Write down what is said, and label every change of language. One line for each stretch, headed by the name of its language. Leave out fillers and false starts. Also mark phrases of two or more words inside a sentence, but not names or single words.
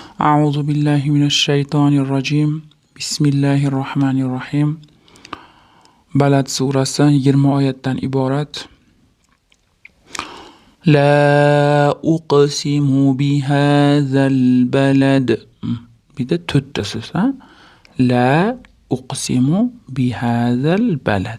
Arabic: أعوذ بالله من الشيطان الرجيم بسم الله الرحمن الرحيم
Uzbek: Balad surasi 20 oyatdan iborat.
Arabic: لا أقسم بهذا البلد.
Uzbek: Bitta to'rtta so'z, ha?
Arabic: لا أقسم بهذا البلد.